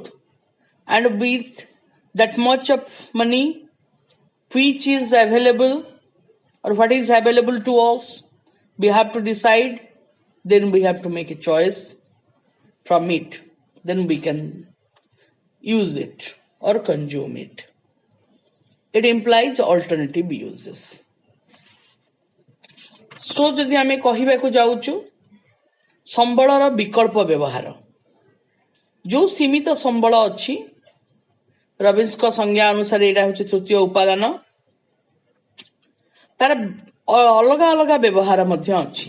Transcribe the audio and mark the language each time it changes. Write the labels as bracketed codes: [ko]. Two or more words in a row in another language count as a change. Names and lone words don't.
[en] And with that much of money, which is available or what is available to us, we have to decide. Then we have to make a choice from it. Then we can use it or consume it. It implies alternative uses. [or] So ଯଦି ଆମେ କହିବାକୁ ଯାଉଛୁ ସମ୍ବଳର ବିକଳ୍ପ ବ୍ୟବହାର, ଯୋଉ ସୀମିତ ସମ୍ବଳ ଅଛି, ରବିନ୍ସଙ୍କ ସଂଜ୍ଞା ଅନୁସାରେ ଏଇଟା ହେଉଛି ତୃତୀୟ ଉପାଦାନ, ତାର ଅଲଗା ଅଲଗା ବ୍ୟବହାର ମଧ୍ୟ ଅଛି।